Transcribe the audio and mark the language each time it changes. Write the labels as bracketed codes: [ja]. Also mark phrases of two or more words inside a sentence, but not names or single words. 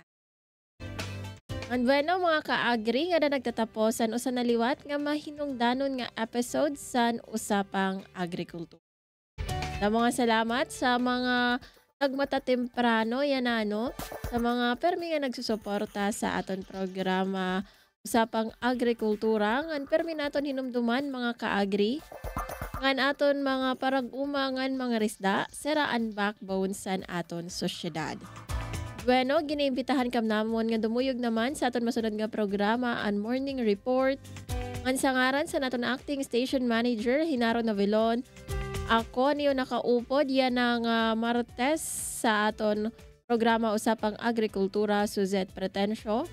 [war] And bueno, mga kaagri nga na nagtataposan o sa naliwat nga mahinungdanon nga episode sa Usapang Agrikultura. Sa mga salamat sa mga nagmata temprano yan sa mga permi nga nagsusuporta sa aton programa Usapang Agrikultura. Ngan permi naton hinumduman mga kaagri. Ngan aton mga parag-umangan mga risda, seraan backbone sa aton sosyedad. Bueno, giniimbitahan kam namon nga dumuyog naman sa aton masunod nga programa ang Morning Report. Ang sangaran sa naton acting station manager Hinaro Navilon. Ako niyo nakaupod yan ng Martes sa aton programa Usapang Agrikultura Suzette Pretencio.